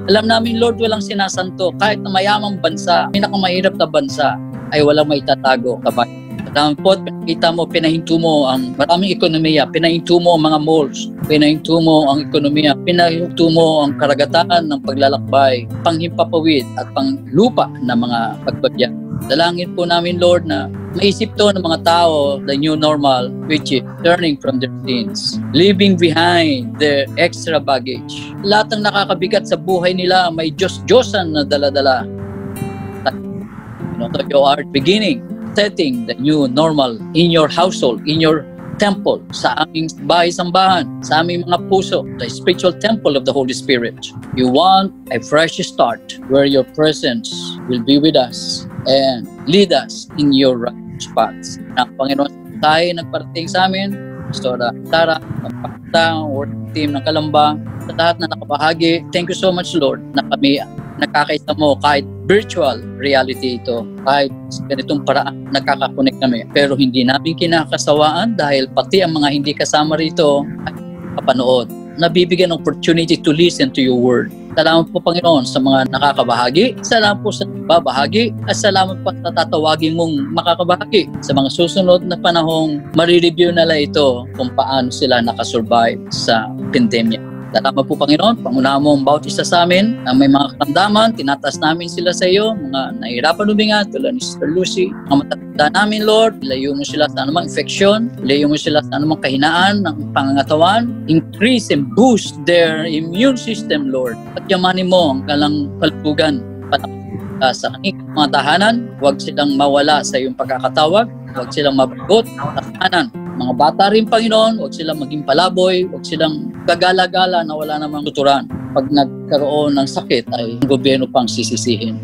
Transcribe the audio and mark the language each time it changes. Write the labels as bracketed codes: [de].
[tl] Alam namin, Lord, walang sinasanto. Kahit na mayamang bansa, pinakamahirap na bansa, ay walang maitatago sa Dahil po, pinakita mo, pinahinto mo ang maraming ekonomiya, pinahinto mo ang mga malls, pinahinto mo ang ekonomiya, pinahinto mo ang karagatan ng paglalakbay, panghimpapawid at panglupa na mga pagbabiyak. Dalangin po namin, Lord, na maisip to ng mga tao, [en] the new normal, which is turning from their sins, leaving behind their extra baggage. [tl] Lahat ng nakakabigat sa buhay nila, may Diyos-Diyosan na dala-dala. [en] So you are beginning setting the new normal in your household, in your temple, [tl] sa aming bahay-sambahan, sa aming mga puso, [en] the spiritual temple of the Holy Spirit. You want a fresh start where your presence will be with us and lead us in your right spots. [tl] Ang Panginoon tayo nagparating sa amin, Pastora Tara, ang pagkatang working team ng Kalamba, sa lahat na nakabahagi. [en] Thank you so much, [tl] Lord, na kami nakakaisa mo kahit virtual reality ito, kahit ganitong paraan nakakakonek kami. Pero hindi namin kinakasawaan dahil pati ang mga hindi kasama rito ay kapanood. Nabibigyan ng [en] opportunity to listen to your word. [tl] Salamat po, Panginoon, sa mga nakakabahagi. Salamat po sa babahagi. At salamat po sa tatawagin mong makakabahagi. Sa mga susunod na panahong marireview nila ito kung paano sila nakasurvive sa pandemya. Salamat po, Panginoon. Pangunahan mo ang bawat isa sa amin na may mga karamdaman. Tinataas namin sila sa iyo. Mga nahihirapan huminga, tulad ni Sister Lucy. Mga matatanda namin, Lord. Ilayo mo sila sa anumang infection. Ilayo mo sila sa anumang kahinaan ng pangangatawan. [en] Increase and boost their immune system, Lord. [tl] At yamanin mo ang kalang kalugan sa kanilang mga tahanan. Huwag silang mawala sa iyong pagkakatawag. Huwag silang mabagot sa tahanan. Mga bata rin, Panginoon, huwag silang maging palaboy, huwag silang gagala-gala na wala namang tuturan. Pag nagkaroon ng sakit ay ang gobyerno pang sisisihin.